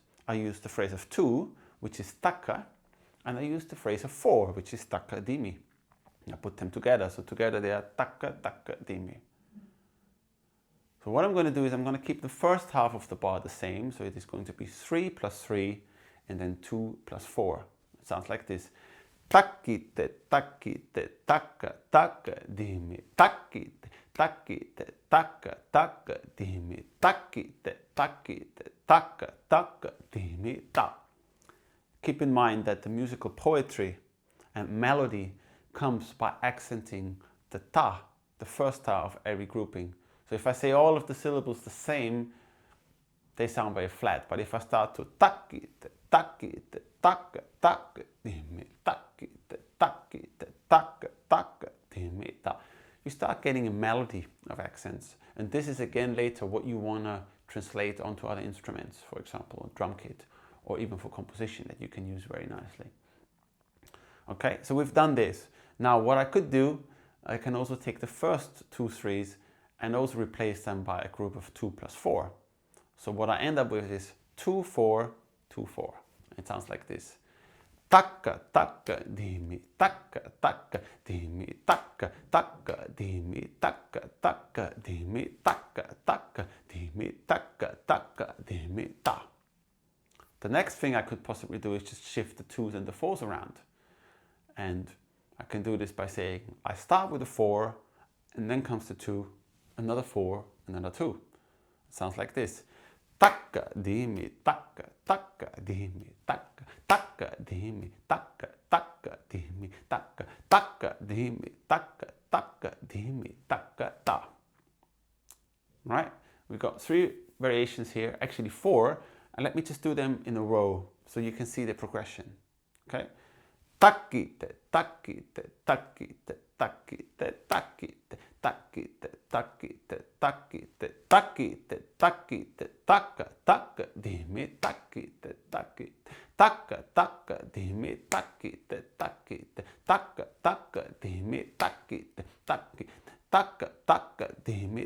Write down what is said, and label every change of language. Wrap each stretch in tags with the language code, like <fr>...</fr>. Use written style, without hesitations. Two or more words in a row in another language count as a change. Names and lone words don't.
<en>I use the phrase of 2, which is takka, and I use the phrase of 4, which is takka dimi. I put them together, so together they are takka takka dimi. So what I'm going to do is I'm going to keep the first half of the bar the same, so it is going to be 3 plus 3 and then 2 plus 4. It sounds like this. Takki te takki te takka takka dimi takki te takki te takka takka dimi takki te takki te takka takka dimi ta. Keep in mind that the musical poetry and melody comes by accenting the ta, the first ta of every grouping. So if I say all of the syllables the same, they sound very flat. But if I start to takki te takki te takka takka dimi takki te takki te takka takka dimi ta, you start getting a melody of accents. And this is again later what you want to translate onto other instruments, for example, a drum kit, or even for composition that you can use very nicely. Okay, so we've done this. Now what I could do, I can also take the first 2 3s and also replace them by a group of 2 plus 4. So what I end up with is 2 4 2 4. It sounds like this. Takka takka dimi takka takka dimi takka takka dimi takka takka dimi takka takka dimi takka takka dimi ta. The next thing I could possibly do is just shift the 2s and the 4s around. And I can do this by saying I start with a 4 and then comes the 2, another 4 and another 2. It sounds like this. taka, dimi, taka, taka, dimi, taka, taka, dimi, taka, taka, dimi, taka, taka, dimi, taka, taka, dimi, taka, ta. Right? We've got 3 variations here, actually 4, and let me just do them in a row so you can see the progression. Okay? Takite, takite, takite, takite, takite, takite, takite, takite, takite, takite, taka, taka, dimi, takite, takite, taka, taka, dimi, takite, takite, taka, taka, dimi, takite, takite, taka, taka, dimi,</en>